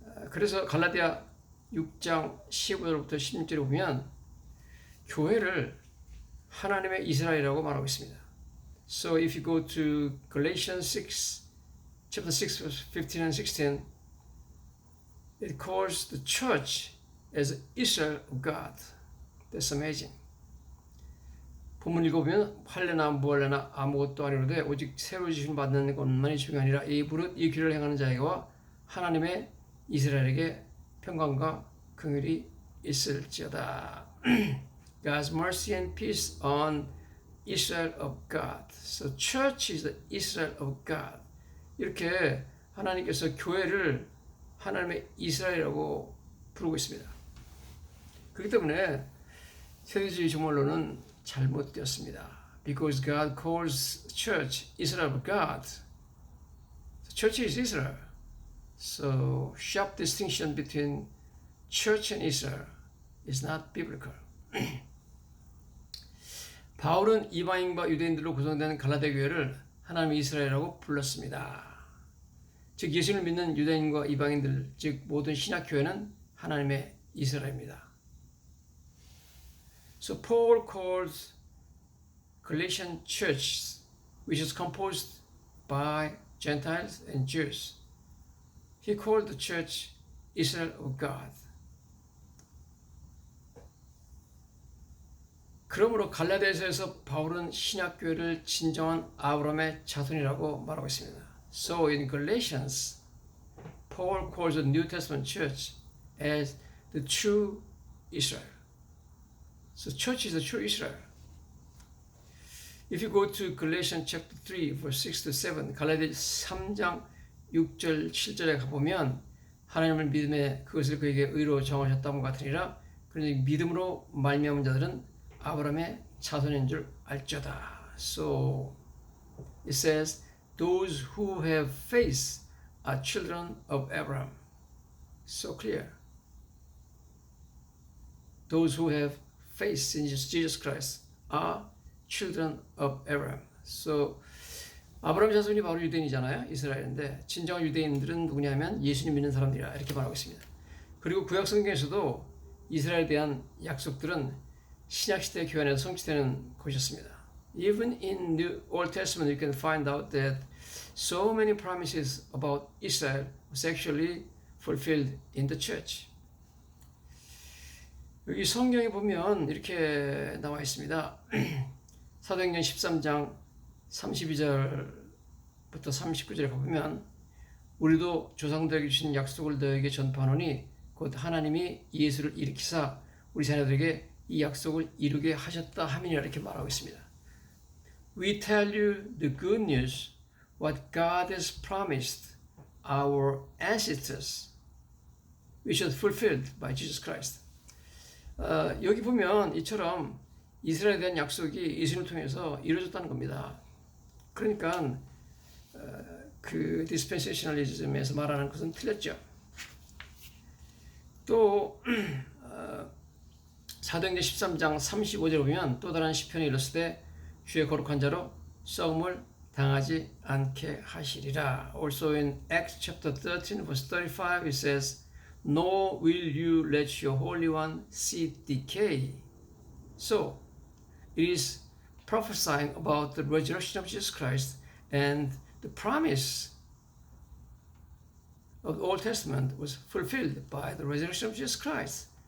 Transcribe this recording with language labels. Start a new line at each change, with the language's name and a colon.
Korean: 그래서 갈라디아 6장 15절부터 16절에 보면 교회를 하나님의 이스라엘이라고 말하고 있습니다.
English: So if you go to Galatians 6, chapter 6, verse 15 and 16, it calls the church as Israel of God. That's amazing.
Korean: 본문 읽어보면 할래나 무할래나 아무것도 아니로되 오직 새로 지심 받는 것만이 중요하니라. 이 무릇 이 길을 행하는 자에게와 하나님의 이스라엘에게 평강과 긍휼이 있을지어다.
English: God's mercy and peace on Israel of God. So church is the Israel of God.
Korean: 이렇게 하나님께서 교회를 하나님의 이스라엘이라고 부르고 있습니다. 그렇기 때문에 세대주의 조물론은 잘못되었습니다.
English: Because God calls church Israel of God. The church is Israel. So sharp distinction between church and Israel is not biblical.
Korean: 바울은 이방인과 유대인들로 구성되는 갈라디아 교회를 하나님의 이스라엘이라고 불렀습니다. 즉 예수를 믿는 유대인과 이방인들, 즉 모든 신약 교회는 하나님의 이스라엘입니다.
English: So Paul calls Galatian church, which is composed by Gentiles and Jews. He called the church Israel of God.
Korean: 그러므로 갈라디아서에서 바울은 신약 교회를 진정한 아브라함의 자손이라고 말하고 있습니다.
English: So in Galatians, Paul calls the New Testament church as the true Israel. So church is the true Israel. If you go to Galatians chapter 3, verse 6 to 7,
Korean: 갈라디아 3장 6절 7절에 가보면 하나님을 믿음에 그것을 그에게 의로 정하셨다는 것 같으니라. 그러니 믿음으로 말미암은 자들은 아브라함의 자손인 줄 알지어다.
English: So it says, those who have faith are children of Abraham. So clear. Those who have faith in Jesus Christ are children of Abraham.
Korean: So 아브라함 자손이 바로 유대인이잖아요. 이스라엘인데 진정한 유대인들은 누구냐면 예수님 믿는 사람들이라 이렇게 말하고 있습니다. 그리고 구약 성경에서도 이스라엘에 대한 약속들은 신약 시대 교회 안에서 성취되는 것이었습니다.
English: Even in the Old Testament, you can find out that so many promises about Israel was actually fulfilled in the church.
Korean: 여기 성경에 보면 이렇게 나와 있습니다. 사도행전 13장 32절부터 39절에 보면 우리도 조상들에게 주신 약속을 너에게 전파하노니 곧 하나님이 예수를 일으키사 우리 자녀들에게 이 약속을 이루게 하셨다 하미니라 이렇게 말하고 있습니다.
English: We tell you the good news, what God has promised our ancestors, which was fulfilled by Jesus Christ.
Korean: 여기 보면 이처럼 이스라엘에 대한 약속이 예수님을 통해서 이루어졌다는 겁니다. 그러니까 그 디스펜세이셔널리즘에서 말하는 것은 틀렸죠. 또 사도행전 13장 35절에 보면 또 다른 시편이 일렀을 때 주의 거룩한 자로 썩음을 당하지 않게 하시리라.
English: Also in Acts chapter 13 verse 35 it says, Nor will you let your Holy One see decay. So it is prophesying about the resurrection of Jesus Christ, and the promise of the Old Testament was fulfilled by the resurrection of Jesus Christ.